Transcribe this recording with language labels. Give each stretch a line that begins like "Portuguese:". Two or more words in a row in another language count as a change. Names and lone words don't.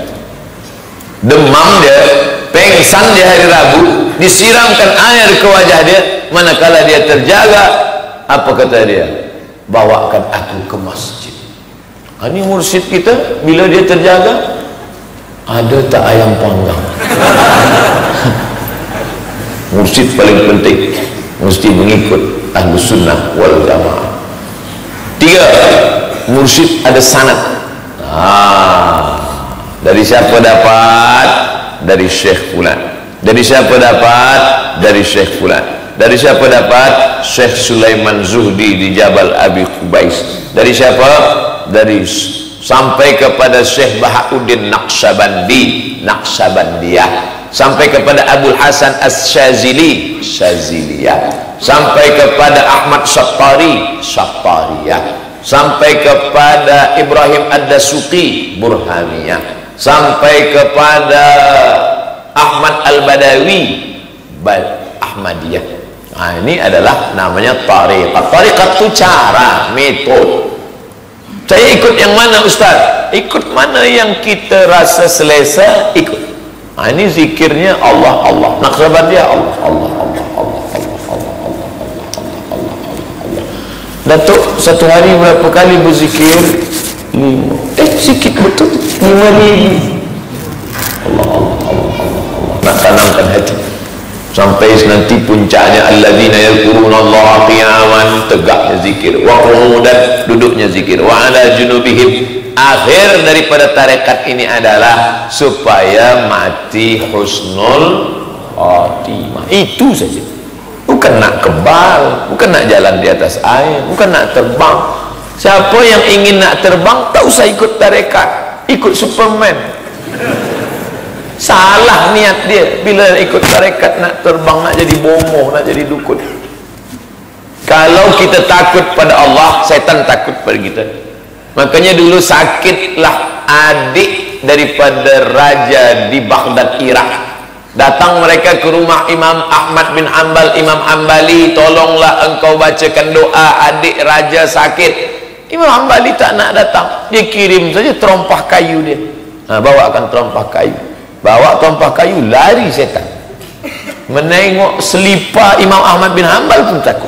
Malay: Demam dia, pengsan di hari Rabu, disiramkan air ke wajah dia, manakala dia terjaga, apa kata dia? Bawakan aku ke masjid. Ini mursyid kita, bila dia terjaga, ada tak ayam panggang? Mursyid paling penting mesti mengikut
Arabic: أهل السنة والجماعة.
Malay: 3, mursyid ada sanad. Dari siapa dapat? Dari Syekh Fulan. Dari siapa dapat? Dari Syekh Fulan. Dari siapa dapat? Syekh Sulaiman Zuhdi di Jabal Abi Qubais. Dari siapa? Dari sampai kepada Syekh Bahauddin Naqsabandiyah, sampai kepada Abul Hasan As-Syazili, Syaziliyah, sampai kepada Ahmad Syattariyah, sampai kepada Ibrahim Ad-Dasuqi, Burhaniyah, sampai kepada Ahmad Al-Badawi, Ahmadiyah. Ini adalah namanya tariqat. Tariqat itu cara, metode. Saya ikut yang mana Ustaz? Ikut mana yang kita rasa selesa, ikut. Ini zikirnya Allah, Allah. Naqsabandiyah Allah, Allah, Allah, Allah, Allah, Allah, Allah, Allah, Allah, Allah. Datuk satu hari berapa kali berzikir? 5. Sikit betul. 5,000. Allah, Allah, Allah, Allah, Allah. Nak tanamkan hati. Sampai nanti puncaknya
Arabic: الذين يذكرون الله قياما,
Malay: tegaknya zikir,
Arabic: وقعودا,
Malay: duduknya zikir,
Arabic: وعلى جنوبهم.
Malay: Akhir daripada tarekat ini adalah supaya mati
Arabic: حسن الخاتمة.
Malay: Itu saja. Bukan nak kebal, bukan nak jalan di atas air, bukan nak terbang. Siapa yang ingin nak terbang, tak usah ikut tarekat, ikut Superman. Salah niat dia bila ikut tarekat, nak terbang, nak jadi bomoh, nak jadi dukun. Kalau kita takut pada Allah, setan takut pada kita. Makanya dulu sakitlah adik daripada raja di Baghdad, Irak. Datang mereka ke rumah Imam Ahmad bin Hanbal, Imam Hanbali, tolonglah engkau bacakan doa, adik raja sakit. Imam Hanbali tak nak datang, dia kirim saja terompah kayu dia. Bawakan terompah kayu. Bawa terompah kayu, lari setan. Menengok selipar Imam Ahmad bin Hanbal pun takut.